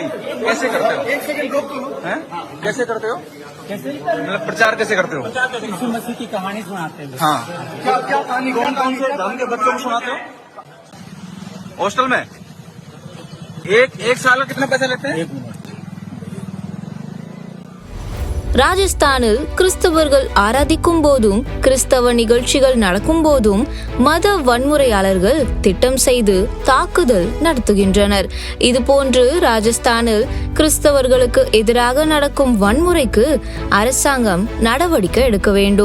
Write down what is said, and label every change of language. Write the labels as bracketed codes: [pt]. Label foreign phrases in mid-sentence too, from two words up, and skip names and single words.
[hi] कैसे करते हो? एक सेकंड रोक दो। कैसे करते हो? कैसे मतलब प्रचार कैसे करते हो? यीशु मसीह की कहानी सुनाते हैं। हाँ क्या कहानी? कौन से धर्म के बच्चों को सुनाते हो? हॉस्टल में एक साल का कितना पैसा लेते हैं? [ta] ராஜஸ்தானில் கிறிஸ்தவர்கள் ஆராதிக்கும் போதும் கிறிஸ்தவ நிகழ்ச்சிகள் நடக்கும் போதும் மத வன்முறையாளர்கள் திட்டம் செய்து தாக்குதல் நடத்துகின்றனர். இதுபோன்று ராஜஸ்தானில் கிறிஸ்தவர்களுக்கு எதிராக நடக்கும் வன்முறைக்கு அரசாங்கம் நடவடிக்கை எடுக்க வேண்டும்.